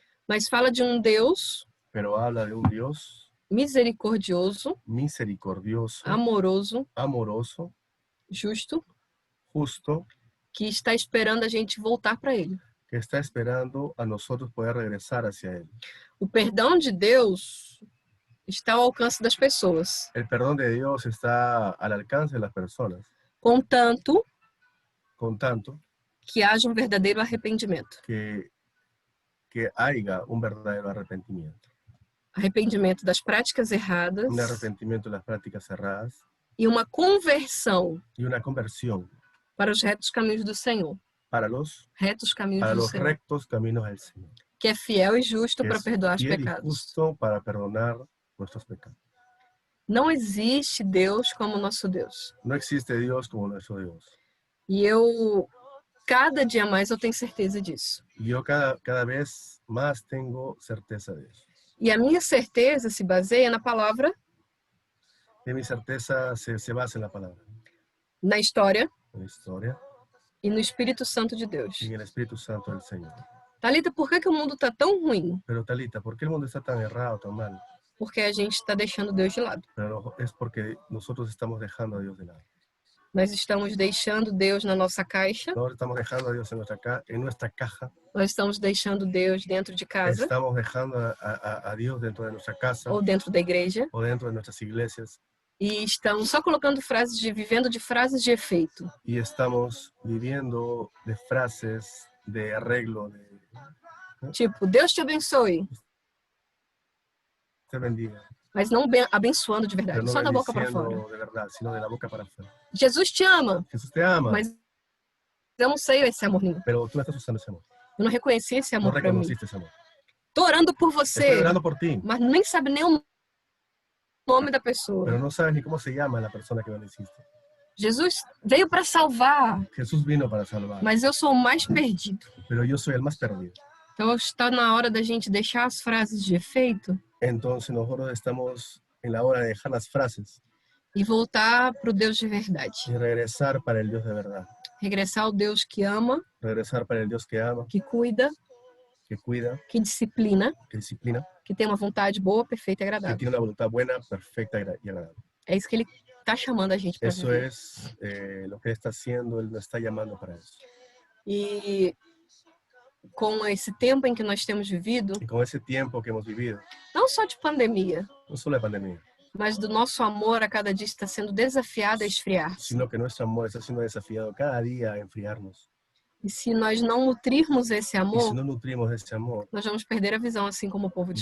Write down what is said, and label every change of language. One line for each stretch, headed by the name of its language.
Portuguese: Mas fala de um Deus
Spanish: pero habla de un Dios
Portuguese: misericordioso,
Spanish: misericordioso,
Portuguese: amoroso,
Spanish: amoroso,
Portuguese: justo,
Spanish: justo,
Portuguese: que está esperando a gente voltar para Ele.
Spanish: que está esperando a nosotros poder regresar hacia Él.
Portuguese: O perdão de Deus está ao alcance das pessoas,
Spanish: El perdón de Dios está al alcance de las personas,
Portuguese: contanto
Spanish: con tanto
Portuguese: que haja um verdadeiro arrependimento.
Spanish: que haya un verdadero arrepentimiento.
Portuguese: Arrependimento das práticas erradas
Spanish: Un arrepentimiento de las prácticas cerradas
Portuguese: e uma conversão
Spanish: y una conversión
Portuguese: para os retos caminhos do Senhor.
Spanish: para los
Portuguese: Retos caminhos do Senhor.
Spanish: rectos caminos del Señor.
Portuguese: Que é fiel e justo
Spanish: Que
Portuguese: para
Spanish: es
Portuguese: perdoar os
Spanish: fiel y
Portuguese: pecados.
Spanish: justo para perdonar nuestros pecados.
Portuguese: Não existe Deus como nosso Deus.
Spanish: No existe Dios como nuestro Dios.
Portuguese: E eu, cada dia mais, eu tenho certeza disso.
Spanish: Y yo cada vez más tengo certeza de eso.
Portuguese: E a minha certeza se baseia na palavra,
Spanish: Y mi certeza se basa en la palabra,
Portuguese: na história
Spanish: en la historia
Portuguese: e no Espírito Santo de Deus.
Spanish: y en el Espíritu Santo del Señor.
Portuguese: Talita, por que o mundo está tão ruim?
Spanish: Pero Talita, ¿por qué el mundo está tan errado, tan mal?
Portuguese: Porque a gente está deixando Deus de lado.
Spanish: Pero no, es porque nosotros estamos dejando a Dios de lado.
Portuguese: Nós estamos deixando Deus na nossa caixa,
Spanish: Nosotros estamos dejando a Dios en nuestra caja.
Portuguese: nós estamos deixando Deus dentro de casa
Spanish: Estamos dejando a Dios dentro de nuestra casa
Portuguese: ou dentro da igreja
Spanish: o dentro de nuestras iglesias
Portuguese: e estamos só colocando vivendo de frases de efeito.
Spanish: y estamos viviendo de frases de arreglo, de
Portuguese: Tipo, Deus te abençoe,
Spanish: te bendiga,
Portuguese: mas não abençoando de
Spanish: pero
Portuguese: verdade,
Spanish: no
Portuguese: só da boca para
Spanish: bendiciendo
Portuguese: fora.
Spanish: de verdad, sino de la boca para afuera.
Portuguese: Jesus te ama,
Spanish: Jesús te ama,
Portuguese: mas eu não sei esse amor nenhum.
Spanish: pero tú no estás usando ese amor.
Portuguese: Eu não reconheci esse
Spanish: No
Portuguese: amor para mim.
Spanish: reconociste ese amor.
Portuguese: Tô orando por
Spanish: Estoy
Portuguese: você,
Spanish: orando por ti,
Portuguese: mas nem sabe nem o nome da pessoa.
Spanish: pero no sabes ni cómo se llama la persona que bendeciste.
Portuguese: Jesus veio para salvar,
Spanish: Jesús vino para salvar,
Portuguese: mas eu sou o mais perdido.
Spanish: pero yo soy el más perdido.
Portuguese: Então está na hora da gente deixar as frases de efeito
Spanish: Entonces nosotros estamos en la hora de dejar las frases
Portuguese: e voltar para o Deus de verdade.
Spanish: y regresar para el Dios de verdad.
Portuguese: Regressar ao Deus que ama,
Spanish: Regresar para el Dios que ama,
Portuguese: que cuida,
Spanish: que cuida,
Portuguese: que disciplina,
Spanish: que disciplina,
Portuguese: que tem uma vontade boa, perfeita e
Spanish: que
Portuguese: agradável.
Spanish: tiene una voluntad buena, perfecta y agradable.
Portuguese: É isso que ele está chamando a gente para
Spanish: Eso
Portuguese: viver.
Spanish: es lo que Él está haciendo, Él nos está llamando para eso.
Portuguese: E com esse tempo em que nós temos vivido,
Spanish: Y con ese tiempo que hemos vivido,
Portuguese: não só de pandemia,
Spanish: no solo de pandemia,
Portuguese: mas do nosso amor a cada dia está sendo desafiado a esfriar-se.
Spanish: sino que nuestro amor está siendo desafiado cada día a enfriarnos.
Portuguese: E se nós não nutrirmos esse
Spanish: Y si
Portuguese: amor,
Spanish: no nutrimos ese amor,
Portuguese: nós vamos perder a visão, assim como o povo de